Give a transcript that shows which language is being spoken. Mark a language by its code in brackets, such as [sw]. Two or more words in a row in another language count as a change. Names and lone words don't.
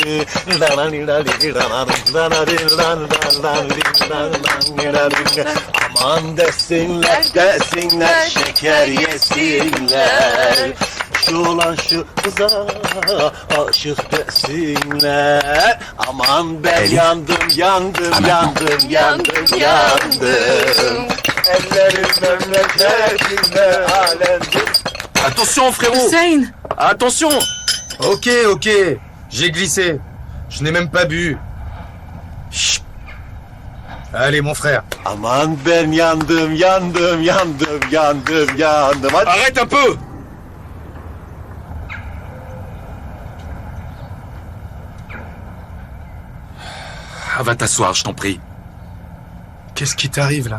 [tr] Aman desinler, desinler, şeker yesinler. Şu olan şu kıza aşık desinler. Aman ben yandım, yandım, yandım, yandım, yandım. Ellerim memleketinde alemdir. [fr] Attention, frérot! Hussein! Attention! Ok, ok. J'ai glissé. Je n'ai même pas bu. Chut. Allez, mon frère. [tr] Aman ben yandım, yandım, yandım, yandım, yandım. Hadi. [fr] Arrête un peu! Ah, va t'asseoir, je t'en prie. Qu'est-ce qui t'arrive, là?